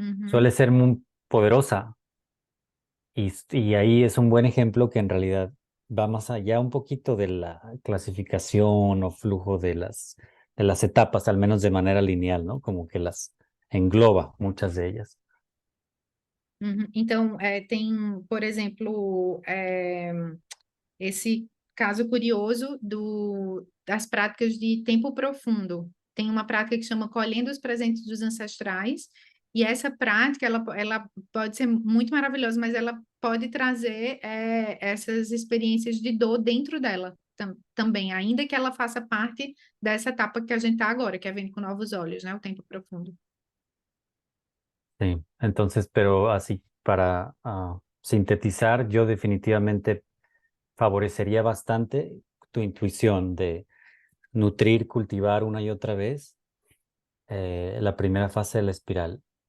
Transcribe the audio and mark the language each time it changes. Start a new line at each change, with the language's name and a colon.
Spanish: Suele ser muy poderosa y ahí es un buen ejemplo que en realidad va más allá un poquito de la clasificación o flujo de las etapas, al menos de manera lineal, ¿no? Como que las engloba muchas de ellas.
Portuguese: Então, tem, por exemplo, esse caso curioso das práticas de tempo profundo. Tem uma prática que chama Colhendo os Presentes dos Ancestrais, e essa prática, ela pode ser muito maravilhosa, mas ela pode trazer essas experiências de dor dentro dela. também, ainda que ela faça parte dessa etapa que a gente está agora, que é vendo com novos olhos, né? O tempo profundo.
Spanish: Sí, entonces, pero así para sintetizar, yo definitivamente favorecería bastante tu intuición de nutrir, cultivar una y otra vez la primera fase de la espiral.